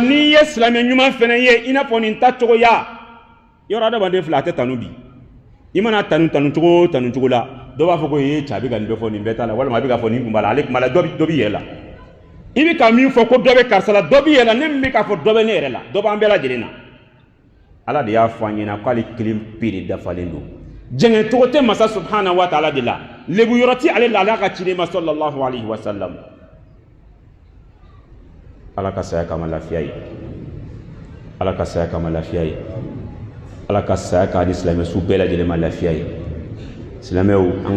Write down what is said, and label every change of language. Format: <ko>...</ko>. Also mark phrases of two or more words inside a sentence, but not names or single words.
<bm>n'i ye silamɛ ɲuman fana ye i n'a fɔ nin ta cogoya yɔrɔ adamaden fila a tɛ tanu bi i mana tanu cogo la dɔ b'a fɔ ko ye cɛ a bɛ ka nin bɛɛ fɔ nin bɛɛ t'a la walima a bɛ ka fɔ nin kun b'a la ale kun b'a la dɔ b'i yɛrɛ la i bɛ ka min fɔ ko dɔ bɛ karisa la dɔ b'i yɛrɛ la ne min bɛ k'a fɔ dɔ bɛ ne yɛrɛ la dɔ b'an bɛɛ lajɛlen na ala de y'a fɔ an ɲɛna k'ale kelen pe de dafalen don jɛngɛ cogo tɛ masa</bm> <ar>سبحانه وتعالى</ar> <bm>de la lebu yɔrɔ ti ale la ala ka ciden ma</bm> <ar>صلى الله عليه وسلم</ar> <bm>ala ka saya kama lafiya ye ala ka saya kama lafiya ye ala ka saya k'a di silamɛ su bɛɛ lajɛlen ma lafiya ye silamɛw an</bm>